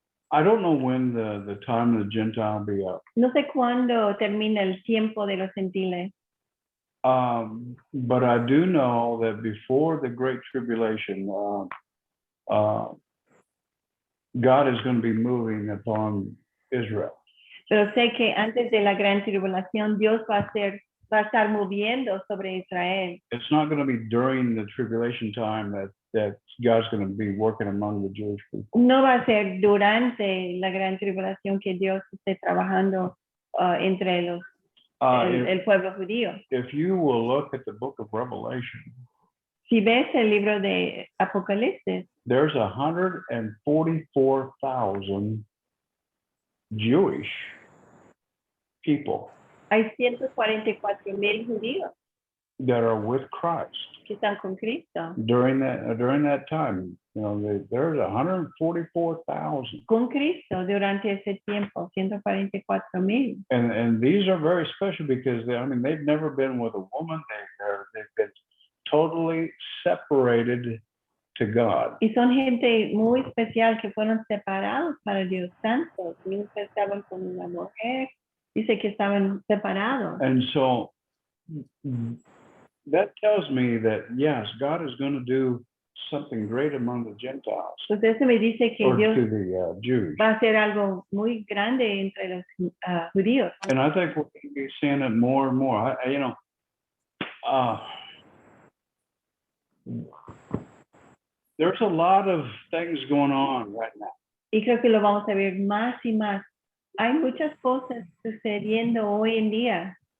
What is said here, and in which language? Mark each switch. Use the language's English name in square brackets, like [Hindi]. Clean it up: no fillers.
[English] I don't know when the time of the Gentile will be up. [Spanish] No sé cuándo termina el tiempo de los gentiles, [English] But I do know that before the Great Tribulation, God is going to be moving upon Israel. [Spanish] pero sé que antes de la gran tribulación Dios va a estar moviendo sobre Israel. [English] It's not going to be during the tribulation time that God's going to be working among the Jewish people. [Spanish] No va a ser durante la gran tribulación que Dios esté trabajando entre el pueblo judío. [English] If you will look at the book of Revelation, [Spanish] Si ves el libro de Apocalipsis, [English] there's 144,000 Jewish people [Spanish] hay 144,000 judíos [English] that are with Christ [Spanish] que están con Cristo. [English] during that time. You know, there's 144,000, [Spanish] Con Cristo durante ese tiempo, 144,000. [English] and these are very special because they've never been with a woman. They've been totally separated to God. [Spanish] Y son gente muy especial que fueron separados para Dios santos. Nunca estaban con una mujer. Dice que estaban separados. [English] And so that tells me that, yes, God is going to do something great among the Gentiles, [Spanish] Entonces eso me dice que [English] or [Spanish] Dios [English] to the Jews. [Spanish] va a hacer algo muy grande entre los judíos. [English] And I think we're going to be seeing it more and more. There's a lot of things going on right now. [Spanish] Y creo que lo vamos a ver más y más. Hay muchas cosas sucediendo hoy en día.